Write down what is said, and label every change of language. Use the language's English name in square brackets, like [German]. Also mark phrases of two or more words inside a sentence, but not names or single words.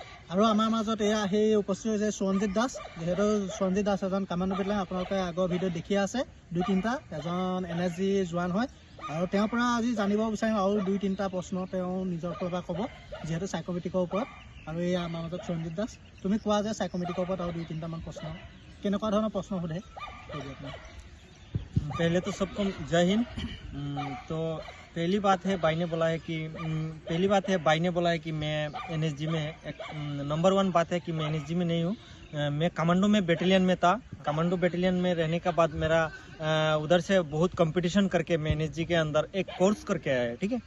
[Assamese] আৰু আমাৰ মাজত এয়া সেই উপস্থিত হৈছে সঞ্জিত দাস। যেহেতু সঞ্জিত দাস এজন [English] commando battalion, [Assamese] আপোনালোকে আগৰ ভিডিঅ' দেখি আছে 2-3টা, এজন NSG জোৱান হয়। আৰু তেওঁৰ পৰা আজি জানিব বিচাৰিম আৰু 2-3টা প্ৰশ্ন তেওঁ নিজৰ ফালৰ পৰা ক'ব, যিহেতু সাইকোমেট্ৰিকৰ ওপৰত। আৰু এই আমাৰ মাজত সঞ্জিত দাস, তুমি কোৱা যে সাইকোমেট্ৰিকৰ ওপৰত আৰু 2-3টামান प्रश्न কেনেকুৱা ধৰণৰ प्रश्न সোধে? [Hindi] पहले तो सबको जय हिंद। तो पहली बात है भाई ने बोला है कि मैं NSG में नंबर 1 बात है कि मैं NSG में नहीं हूँ। मैं कमांडो में बेटेलियन में था। [English] commando battalion [Hindi] में रहने के बाद मेरा उधर से बहुत कंपटीशन करके मैं NSG के अंदर एक कोर्स करके आया है, ठीक है।